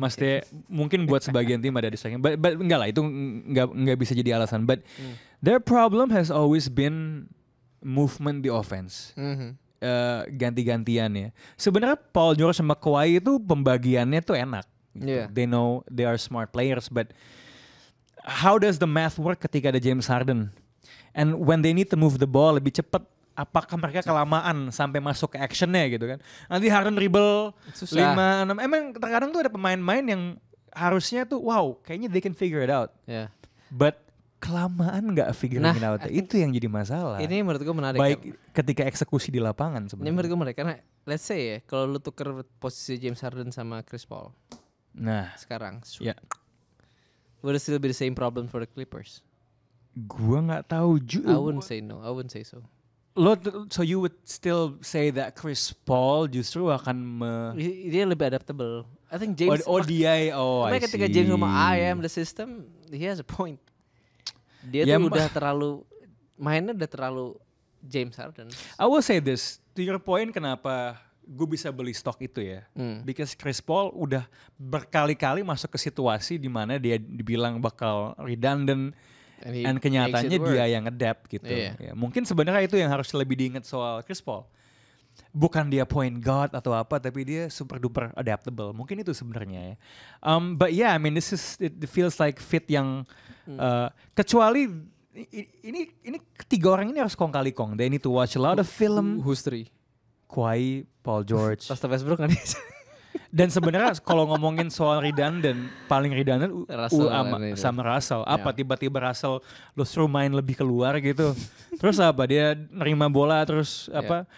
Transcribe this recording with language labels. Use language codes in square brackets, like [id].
[id] Maksudnya mungkin buat sebagian tim ada distracting, but enggak lah itu enggak bisa jadi alasan. [en] But their problem has always been movement di offense. [id] Ganti-gantian ya. Sebenarnya Paul George sama Kawhi itu pembagiannya tuh enak. [en] Yeah. They know they are smart players, but how does the math work [id] ketika ada [en] James Harden? And when they need to move the ball [id] lebih cepat, apakah mereka kelamaan sampai masuk ke actionnya gitu kan? Nanti Harden dribble 5-6. Emang terkadang tuh ada pemain-pemain yang harusnya tuh wow, kayaknya [en] they can figure it out. Yeah. [id] But kelamaan nggak [en] figuring it out. [id] Itu yang jadi masalah. Ini menurut gue menarik. Baik ketika eksekusi di lapangan sebenarnya. Ini menurut gue menarik karena [en] let's say [id] ya, kalau lu tuker posisi James Harden sama Chris Paul. Nah, sekarang. [en] Would it still be the same problem for the Clippers? [id] Gua nggak tahu juga. [en] I wouldn't say no. I wouldn't say so. So you would still say that Chris Paul [id] justru akan dia lebih [en] adaptable. I think James. I see. [id] Ketika James ngomong [en] I am the system, he has a point. [id] Dia tuh udah terlalu mainnya udah terlalu James Harden. [en] I will say this, to your point [id] kenapa gue bisa beli stok itu ya. Because Chris Paul udah berkali-kali masuk ke situasi di mana dia dibilang bakal redundant. Dan kenyataannya dia yang adapt gitu. Ya, mungkin sebenarnya itu yang harus lebih diingat soal Chris Paul. Bukan dia point guard atau apa, tapi dia super duper adaptable. Mungkin itu sebenarnya ya. [en] But yeah, I mean it feels like fit [id] yang kecuali ini ketiga orang ini harus kong kali kong. [en] They need to watch a lot of film. Who's three? Kawhi, Paul George. [id] Russell Westbrook kan. Dan sebenarnya kalau ngomongin soal redundant, paling redundant sama Russell. Apa tiba-tiba Russell lu suruh main lebih keluar gitu. Terus apa dia nerima bola terus apa?